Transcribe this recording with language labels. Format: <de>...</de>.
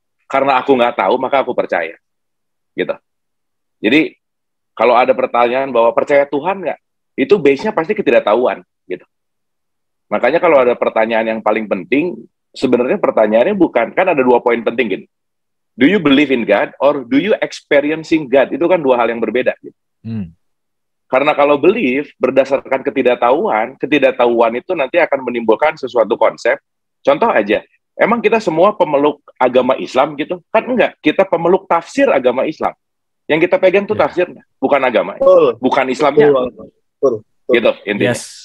<id>Karena aku nggak tahu, maka aku percaya, gitu. Jadi kalau ada pertanyaan bahwa percaya Tuhan nggak, itu base-nya pasti ketidaktahuan, gitu. Makanya kalau ada pertanyaan yang paling penting, sebenarnya pertanyaannya bukan, kan ada 2 poin penting gitu.</id> <en>Do you believe in God or do you experiencing God?</en> <id>Itu kan dua hal yang berbeda. Gitu. Karena kalau believe berdasarkan ketidaktahuan itu nanti akan menimbulkan sesuatu konsep. Contoh aja, emang kita semua pemeluk agama Islam gitu? Kan enggak, kita pemeluk tafsir agama Islam. Yang kita pegang tuh tafsirnya, bukan agama, bukan Islamnya. Gitu intinya.</id>